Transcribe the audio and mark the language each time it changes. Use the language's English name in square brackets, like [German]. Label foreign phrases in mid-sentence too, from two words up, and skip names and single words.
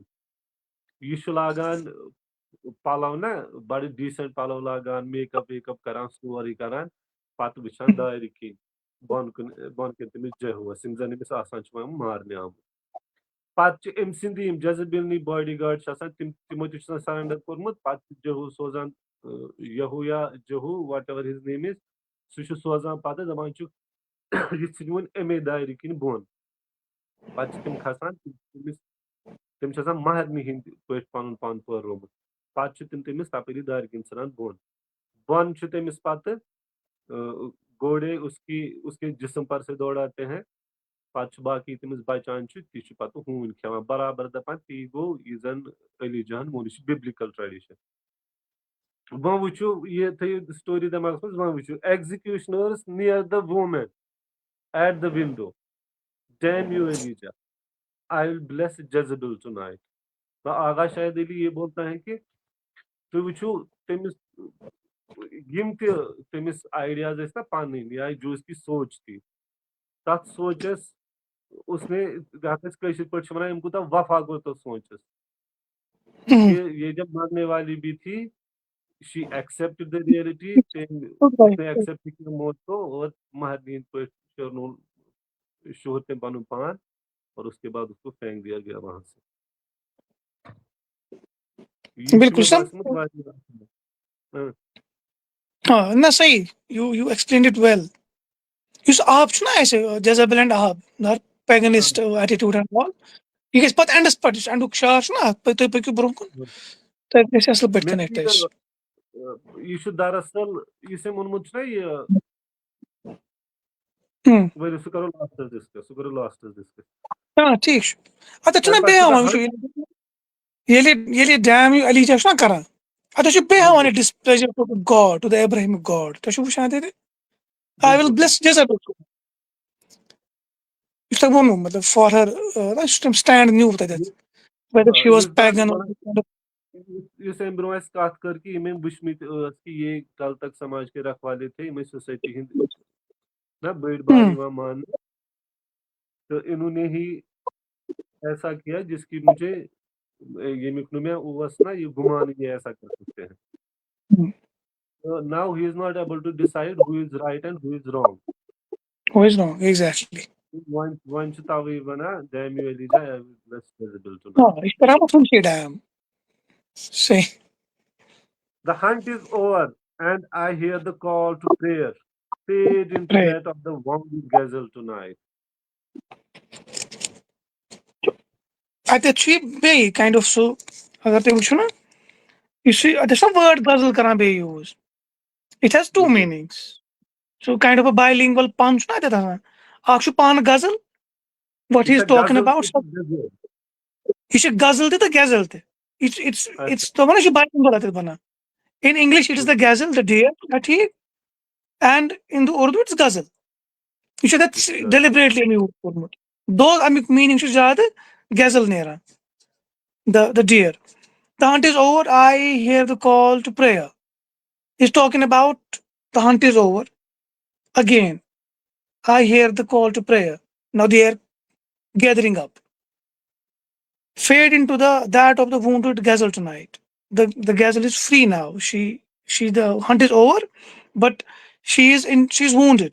[Kashmiri] یہِ چھُ لاگان پَلو نا بَڑٕ ڈیٖسنٹ پَلو لاگان [English] make up wake up [Kashmiri] کران سورُے کران پَتہٕ وٕچھان دارِ کِنۍ بۄنہٕ کُن تٔمِس جہوٗوَس یِم زَن أمِس آسان چھِ مارنہِ آمٕتۍ. پتہٕ چھِ أمۍ سٕنٛدی یِم جزبِلنی باڈی گاڈ چھِ آسان تِمو تہِ چھُ آسان سرنڈر کوٚرمُت پتہٕ چھُ جہوٗ سوزان یہوٗ یا [English] Jehu whatever his name is [Kashmiri] سُہ چھُ سوزان پتہٕ دپان چھُ یہِ ژھٕنہِ اَمے دارِ کِنۍ بۄن پتہٕ چھِ تِم کھسان تِم چھِ آسان مہرنہِ ہِنٛدۍ پٲٹھۍ پنُن پان پٲرومُت پتہٕ چھِ تِم تٔمِس تپٲری دارِ کِنۍ ژھٕنان بۄن چھُ تٔمِس پتہٕ گوڑے [Urdu] اس کے جسم پر سے دوڑاتے ہیں [Kashmiri] پتہٕ چھُ باقٕے تٔمِس بچان چھُ تہِ چھُ پتہٕ ہوٗنۍ کھٮ۪وان برابر دپان تی گوٚو یہِ زن علی جان ووٚن یہِ چھُ بِبلِکل ٹریڈِشن وۄنۍ وٕچھِو یہِ تھٲیِو سٹوری دٮ۪ماغس منٛز وۄنۍ وٕچھِو ایگزِکیوشنٲرٕس [English] near the woman at the window damn you Elijah I will bless Jezebel tonight [Urdu] تو آغا شاہد علی یہ بولتا ہے کہ [Kashmiri] تُہۍ وٕچھِو تٔمِس یِم تہِ تٔمِس آیڈیاز ٲسۍ نا پنٕنۍ [Urdu] یا جو اس کی سونچ تھی [Kashmiri] تتھ سونچس उसने یتھ أسۍ کٲشِر پٲٹھۍ چھِ وَنان أمۍ کوٗتاہ وفا گوٚو تتھ سونچس [Urdu] کہ یہ جب مرنے والی بھی تھی [English] she accepted the reality [Urdu] उसने accept کیا موت کو اور [Kashmiri] مہرنہِ ہِنٛدۍ پٲٹھۍ شیرنوو شوہر تٔمۍ پنُن پان [Urdu] اور اس کے بعد اس کو پھینک دیا گیا وہاں سے [Kashmiri] یہِ چھُ مےٚ باسیومُت واریاہ نہ صحیح [English] you explained it well [Kashmiri] یُس آب چھُنہ اَسہِ [English] Jezebel and ab paganist attitude and all [Kashmiri] یہِ گژھِ پتہٕ اینڈس پٮ۪ٹھ یُس اینڈُک شار چھُنہ تُہۍ پٔکِو برونٛہہ کُن تَتہِ گژھِ اَصٕل پٲٹھۍ کَنیکٹ اَسہِ یہِ چھُ دراصل یُس أمۍ ووٚنمُت چھُنہ یہِ ؤلِو سُہ کرو لاسٹس ڈِسکس ٹھیٖک چھُ اَتٮ۪تھ چھُنہ بیٚیہِ ہاوان وٕچھِو ییٚلہِ ڈیم یہِ علی جا چھُنہ کران اَتٮ۪تھ چھُ بیٚیہِ ہاوان یہِ [English] displeasure to God to the Abrahamic God [Kashmiri] تُہۍ چھِو وٕچھان تَتہِ [English] I will bless Jezebel [Kashmiri] یُس تۄہہِ ووٚنوُ مطلب فار ہر یُس تٔمۍ سٹینڈ نیوٗ تَتٮ۪تھ [English] whether she was pagan or [Kashmiri] یُس أمۍ برونٛہہ اَسہِ کتھ کٔر کہِ یِم أمۍ وٕچھمٕتۍ ٲسۍ کہِ [Urdu] یہ کل تک سماج کے رکھوالے تھے [Kashmiri] یِم ٲسۍ سوسایٹی ہٕنٛدۍ نہ بٔڑۍ بار یِوان ماننہٕ تہٕ [Urdu] انہوں نے ہی ایسا کیا جس کی مجھے [Kashmiri] ییٚمیُک نہٕ مےٚ اوس نہ یہِ گُمان [Urdu] یہ ایسا کر سکتے ہیں [English] now he is not able to decide who is right and who is wrong who is wrong exactly [Kashmiri] وۄنۍ چھُ تَوَے وَنان [English] damn you Elijah I will bless visible [Kashmiri] یہِ tonight چھُ کران پَتہٕ ہُم ڈیم صحیح [English] The hunt is over and I hear the call to prayer fade into that of the wounded ghazal tonight [Kashmiri] اَتٮ۪تھ چھُ یہِ بیٚیہِ کایِنڈ آف سُہ اگر تُہۍ وٕچھِو نہ یُس یہِ اَتٮ۪تھ چھُنہ وٲڈ غزل کران بیٚیہِ [English] use it has two meanings [Kashmiri] سُہ کایِنڈ آف اے باے پن چھُنہ اَتٮ۪تھ آسان اکھ چھُ پانہٕ [English] ghazal what he is talking about [Kashmiri] یہِ چھِ غزل تہِ تہٕ غزل تہِ دَپان نہ یہِ چھُ باے اَتٮ۪تھ بَنان [English] in English it is the ghazal the deer ٹھیٖک and in the Urdu it's ghazal [Kashmiri] یہِ چھُ تَتھ [English] deliberately یوٗز کوٚرمُت دو [Kashmiri] اَمیُک میٖنِنٛگ چھُ زیادٕ [English] ghazal نیران the deer the hunt is over I hear the call to prayer he's talking about the hunt is over again I hear the call to prayer now they are gathering up fade into that of the wounded ghazal tonight the ghazal is free now she the hunt is over but she's wounded